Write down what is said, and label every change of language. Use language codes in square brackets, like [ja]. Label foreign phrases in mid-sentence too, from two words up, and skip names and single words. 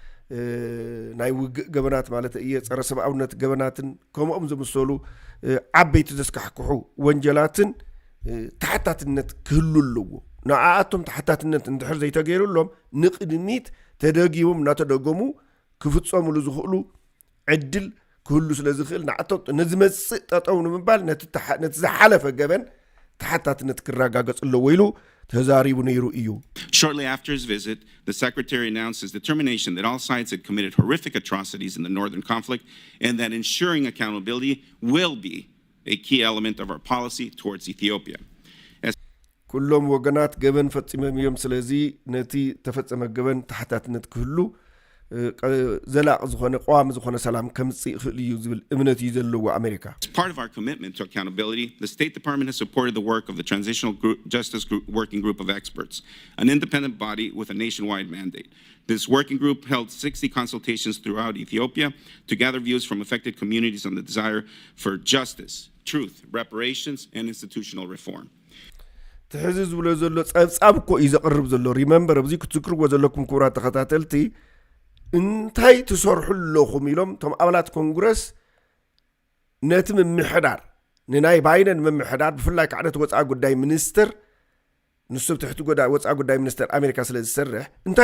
[ti] ናይ ውግእ ገበናት ማለት እየ ፀረ ሰብኣውነት ገበናትን ከምኦም ዝመሰሉ ዓበይቲ ዘስካሕክሑ ወንጀላትን ተሓታትነት ክህሉ ኣለዎ ንዓኣቶም ተሓታትነት እንድሕር ዘይተገይሩሎም ንቅድሚት ተደጊሞም እናተደገሙ ክፍጸሙሉ ዝኽእሉ ዕድል ክህሉ ስለ ዝኽእል ንዓቶም ንዝመጽእ ጠጠው ንምባል ነቲ ዝሓለፈ ገበን ተሓታትነት ክረጋገጽ ኣለዎ ኢሉ ተዛሪቡ ነይሩ እዩ [en] Shortly after his visit, the Secretary announced his determination that all sides had committed horrific atrocities in the northern conflict and that ensuring accountability will be a key element of our policy towards Ethiopia. [ti] ኩሎም ወገናት ገበን ፈጽመም እዮም ስለዚ ነቲ ተፈጸመ ገበን ተሓታትነት ክህሉ ዘላቕ ዝኾነ ቋሚ ዝኾነ ሰላም ከምጽእ ይኽእል እዩ ዝብል እምነት እዩ ዘለዎ ኣሜሪካ [en] As part of our commitment to accountability, the State Department has supported the work of the Transitional Justice Working Group of Experts, an independent body with a nationwide mandate. This working group held 60 consultations throughout Ethiopia to gather views from affected communities on the desire for justice, truth, reparations, and institutional reform. [ti] ትሕዚ ዝብሎ ዘሎ ጸብጻብ እኮ እዩ ዘቕርብ ዘሎ ሪመምበር ኣብዚ ክትዝክርዎ ዘለኩም ክቡራት ተኸታተልቲ እንታይ ትሰርሑ ኣለኹም ኢሎም እቶም ኣባላት ኮንግረስ ነቲ ምምሕዳር ንናይ ባይደን ምምሕዳር ብፍላይ ከዓ ነቲ ወፃኢ ጉዳይ ሚኒስትር ንሱ ትሕቲ ወፃኢ ጉዳይ ሚኒስትር ኣሜሪካ ስለ ዝሰርሕ እንታይ